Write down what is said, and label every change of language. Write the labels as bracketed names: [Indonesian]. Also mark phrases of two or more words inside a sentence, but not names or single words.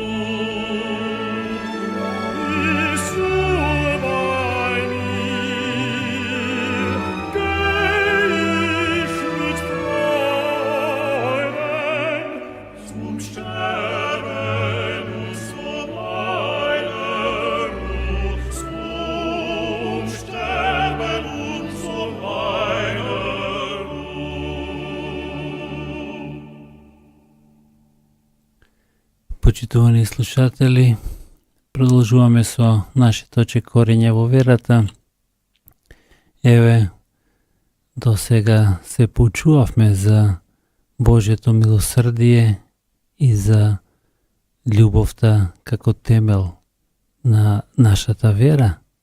[German] Bist du bei mir, geh ich mit Freuden zum Sterben und zum meiner Ruhe, zum Sterben und zum meiner Ruhe. [Macedonian] Почитувани слушатели, продолжуваме со нашите очекорења во верата. Еве, до сега се поучувавме за Божјето милосрдие и за љубовта како темел на нашата вера.